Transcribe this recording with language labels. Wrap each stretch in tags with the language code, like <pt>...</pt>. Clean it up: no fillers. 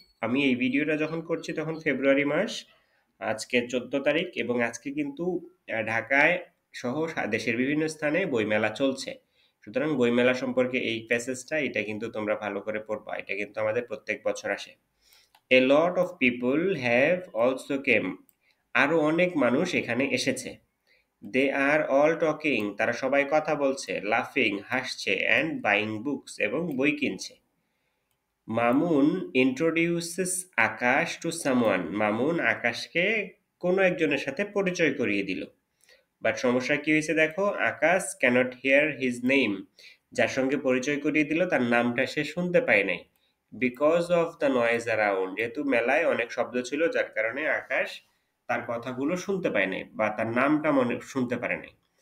<bn>আমি এই ভিডিওটা যখন করছি তখন ফেব্রুয়ারি মাস, আজকে 14 তারিখ, এবং আজকে কিন্তু ঢাকায় সহ দেশের বিভিন্ন স্থানে বইমেলা চলছে। সুতরাং বইমেলা সম্পর্কে এই প্যাসেজটা এটা কিন্তু তোমরা ভালো করে পড়বা, এটা কিন্তু আমাদের প্রত্যেক বছর আসে।</bn> <en>A lot of people have also came.</en> <bn>আরো অনেক মানুষ এখানে এসেছে।</bn> <en>They are all talking.</en> <bn>তারা সবাই কথা বলছে,</bn> <en>laughing,</en> <bn>হাসছে,</bn> <en>and buying books</en> <bn>এবং বই কিনছে।</bn> <en>Mamun introduces Akash to someone.</en> <bn>Mamun আকাশকে কোনো একজনের সাথে পরিচয় করিয়ে দিল। বাট সমস্যা কি হয়েছে দেখো, আকাশ</bn> <en>Cannot hear his name.</en> <bn>যার সঙ্গে পরিচয় করিয়ে দিল তার নামটা সে শুনতে পায় নাই।</bn> <en>because of the noise around,</en> <bn>যেহেতু মেলায় অনেক শব্দ ছিল যার কারণে আকাশ তার কথাগুলো শুনতে পায় নাই বা তার নামটা মনে শুনতে পারে নাই।</bn>